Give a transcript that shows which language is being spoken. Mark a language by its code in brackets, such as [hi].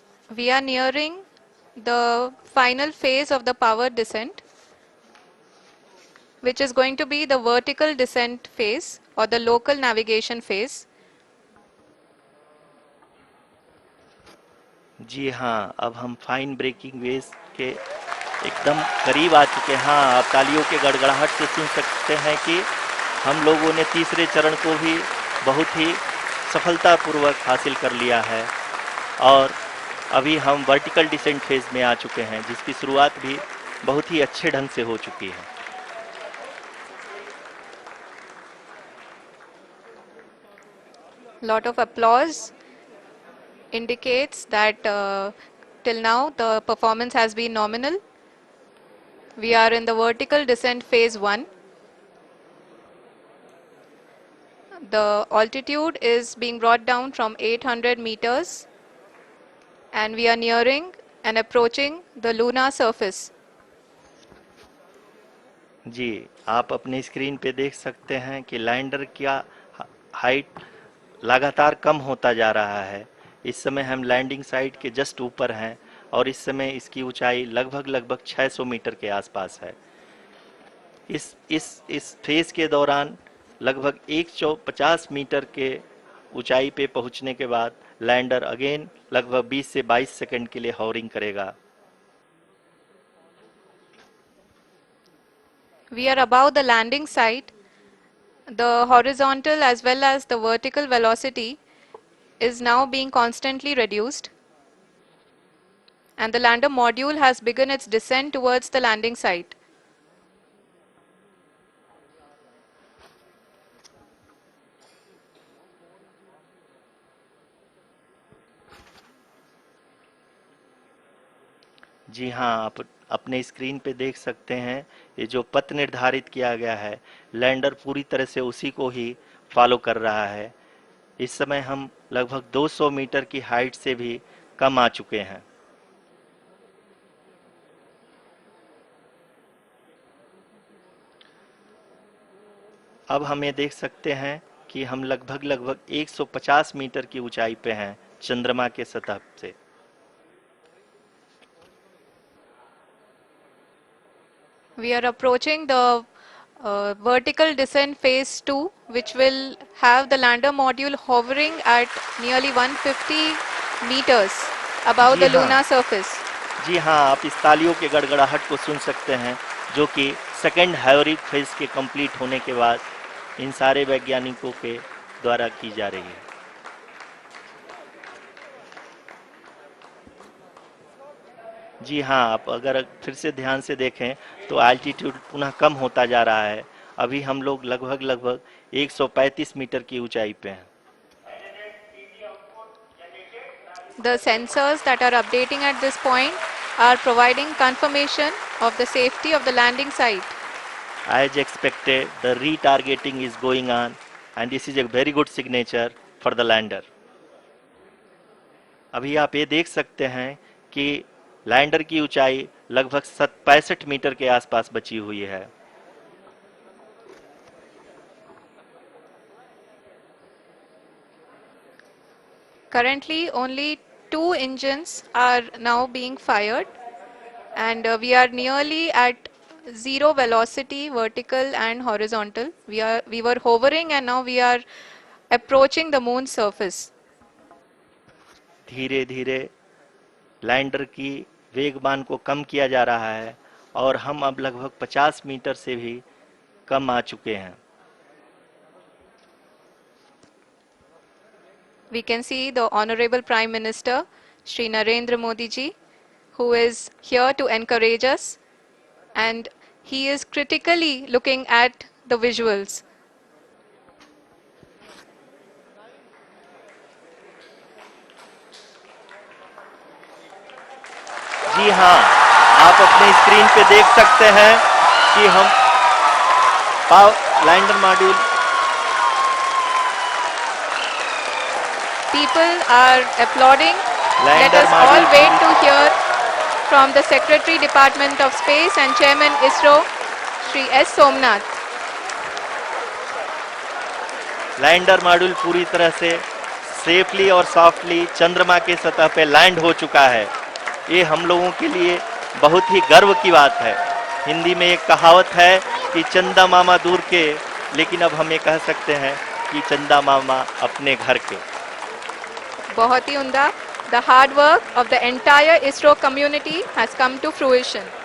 [en] We are nearing the final phase of the power descent, which is going to be the vertical descent phase or the local navigation phase. [hi] जी हाँ, अब हम fine breaking waves के एकदम करीब आ चुके हैं। हाँ, आप तालियों के गड़गड़ाहट से सुन सकते हैं कि हम लोगों ने तीसरे चरण को भी बहुत ही सफलतापूर्वक हासिल कर लिया है और अभी हम वर्टिकल डिसेंट फेज में आ चुके हैं, जिसकी शुरुआत भी बहुत ही अच्छे ढंग से हो चुकी है। [en] Lot of applause indicates that till now the performance has been nominal. We are in the vertical descent phase 1. The altitude is being brought down from 800 meters and we are nearing and approaching the lunar surface. [hi] जी, आप अपनी screen पे देख सकते हैं कि lander का height लगातार कम होता जा रहा है। इस समय हम लैंडिंग साइट के जस्ट ऊपर हैं और इस समय इसकी ऊंचाई लगभग 600 मीटर के आसपास है। इस फेज के दौरान लगभग 150 मीटर के ऊंचाई पे पहुंचने के बाद लैंडर अगेन लगभग 20 से 22 सेकंड के लिए हॉवरिंग करेगा। [en] We are above the landing site. The horizontal as well as the vertical velocity is now being constantly reduced. And the lander module has begun its descent towards the landing site. [hi] जी हाँ, आप अपने screen पे देख सकते हैं ये जो पथ निर्धारित किया गया है, लैंडर पूरी तरह से उसी को ही फॉलो कर रहा है। इस समय हम लगभग 200 मीटर की हाइट से भी कम आ चुके हैं। अब हम ये देख सकते हैं कि हम लगभग 150 मीटर की ऊंचाई पे हैं चंद्रमा के सतह से। [en] We are approaching the vertical descent phase 2, which will have the lander module hovering at nearly 150 meters above the [hi] जी हाँ। [en] lunar surface. [hi] जी हाँ, आप इस तालियों के गड़गड़ाहट को सुन सकते हैं, जो कि सेकेंड हाइवरिक फेज के कंप्लीट होने के बाद इन सारे वैज्ञानिकों के द्वारा की जा रही है। जी हाँ, आप अगर फिर से ध्यान से देखें तो एल्टीट्यूड पुनः कम होता जा रहा है। अभी हम लोग लगभग 135 मीटर की ऊंचाई पे हैं। [en] The sensors that are updating at this point are providing confirmation of the safety of the landing site. As expected, the retargeting is going on and this is a very good signature for the lander. [hi] अभी आप ये देख सकते हैं कि lander की ऊंचाई लगभग 65 मीटर के आसपास बची हुई है। [en] Currently, only 2 engines are now being fired, and we are nearly at zero velocity, vertical and horizontal. We were hovering, and now we are approaching the moon's surface. [hi] धीरे धीरे लैंडर की वेगमान को कम किया जा रहा है और हम अब लगभग 50 मीटर से भी कम आ चुके हैं। [en] we can see the Honorable Prime Minister, Shri Narendra Modi ji, who is here to encourage us, and he is critically looking at the visuals. [hi] जी हाँ, आप अपने स्क्रीन पे देख सकते हैं कि हम lander module [en] People are applauding. Let [hi] lander [en] us all [hi] module [en] wait to hear from the Secretary Department of Space and Chairman ISRO, Shri S. Somnath. [hi] Lander module पूरी तरह से सेफली और सॉफ्टली चंद्रमा के सतह पे लैंड हो चुका है। ये हम लोगों के लिए बहुत ही गर्व की बात है। हिंदी में एक कहावत है कि चंदा मामा दूर के, लेकिन अब हम ये कह सकते हैं कि चंदा मामा अपने घर के। बहुत ही उम्दा. [en] The hard work of the entire ISRO community has come to fruition.